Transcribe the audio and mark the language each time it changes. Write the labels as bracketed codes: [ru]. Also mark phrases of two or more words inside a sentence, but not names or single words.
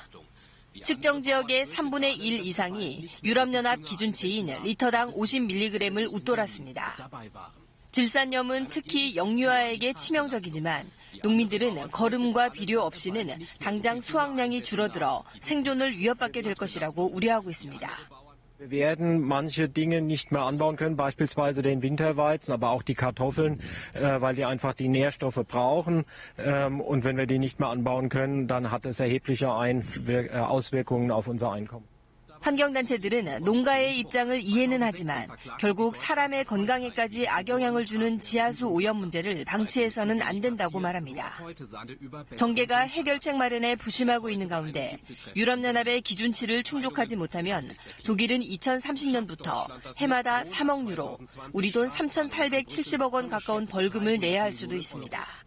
[ko] 측정 지역의 3분의 1 이상이 유럽연합 기준치인 리터당 50mg을 웃돌았습니다. 질산염은 특히 영유아에게 치명적이지만 농민들은 거름과 비료 없이는 당장 수확량이 줄어들어 생존을 위협받게 될 것이라고 우려하고 있습니다. [de] Wir werden manche Dinge nicht mehr anbauen können, beispielsweise den Winterweizen, aber auch die Kartoffeln, weil die einfach die Nährstoffe brauchen. Und wenn wir die nicht mehr anbauen können, dann hat es erhebliche Auswirkungen auf unser Einkommen. [ko] 환경단체들은 농가의 입장을 이해는 하지만 결국 사람의 건강에까지 악영향을 주는 지하수 오염 문제를 방치해서는 안 된다고 말합니다. 정계가 해결책 마련에 부심하고 있는 가운데 유럽연합의 기준치를 충족하지 못하면 독일은 2030년부터 해마다 3억 유로, 우리 돈 3,870억 원 가까운 벌금을 내야 할 수도 있습니다.